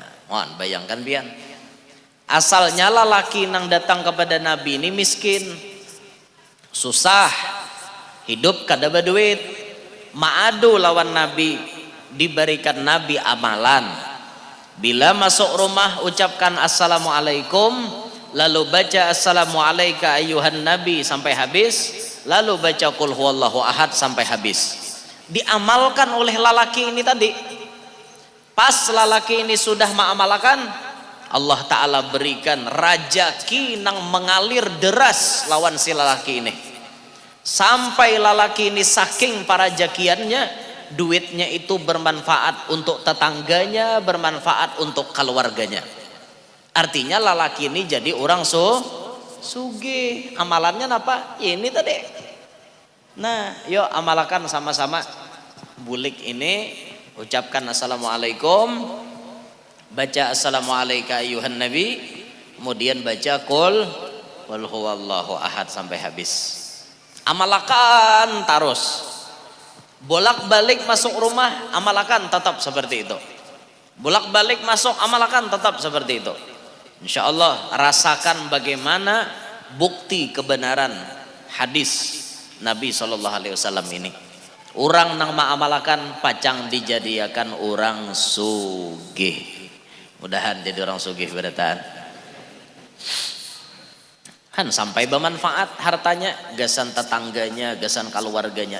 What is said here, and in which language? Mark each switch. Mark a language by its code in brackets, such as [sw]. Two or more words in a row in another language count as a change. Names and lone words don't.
[bjn] Mohon bayangkan pian, asalnya lelaki nang datang kepada Nabi ini miskin, susah, hidup kada berduit, maadu lawan Nabi, diberikan Nabi amalan. Bila masuk rumah ucapkan assalamualaikum, lalu baca [ar] السلام عليك أيها النبي [bjn] sampai habis, lalu baca [ar] قل هو الله أحد [bjn] sampai habis. Diamalkan oleh lelaki ini tadi. Pas lelaki ini sudah mengamalkan, Allah Ta'ala berikan rajaki nang mengalir deras lawan si lelaki ini. Sampai lelaki ini saking para jakiannya, duitnya itu bermanfaat untuk tetangganya, bermanfaat untuk keluarganya. Artinya lelaki ini jadi orang sugih. Amalannya apa? Ya ini tadi. Nah, yuk amalkan sama-sama. Bulik ini ucapkan assalamualaikum, baca [ar] السلام عليك أيها النبي, [bjn] kemudian baca [ar] قل هو الله أحد [bjn] sampai habis. Amalkan terus. Bolak-balik masuk rumah, amalkan tetap seperti itu. Bolak-balik masuk, amalkan tetap seperti itu. [ar] إن شاء الله [bjn] rasakan bagaimana bukti kebenaran hadis Nabi SAW ini. Orang nang ma'amalakan pacang dijadiakan orang sugih. Mudahan jadi orang sugih berataan. Kan sampai bermanfaat hartanya, gasan tetangganya, gasan keluarganya.